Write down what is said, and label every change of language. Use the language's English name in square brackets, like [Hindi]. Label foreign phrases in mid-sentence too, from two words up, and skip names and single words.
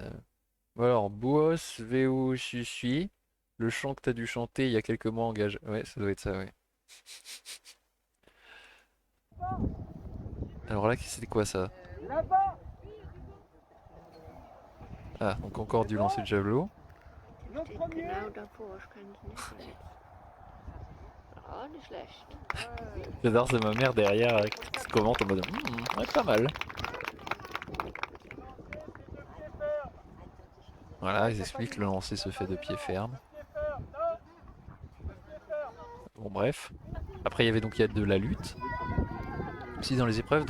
[French] Alors, Boos, VO, suis. Le chant que t'as dû chanter il y a quelques mois en gage. Ouais, ça doit être ça, ouais. Alors là, c'était quoi ça? Ah, donc encore du lancer de javelot. [German] Genau davor, ich kann es nicht mehr. Oh, nicht schlecht. [French] J'adore, c'est ma mère derrière qui commente en mode ouais, pas mal. Voilà, ils expliquent que le lancer se fait de pied ferme. Bon, bref. Après, il y a de la lutte aussi dans les épreuves.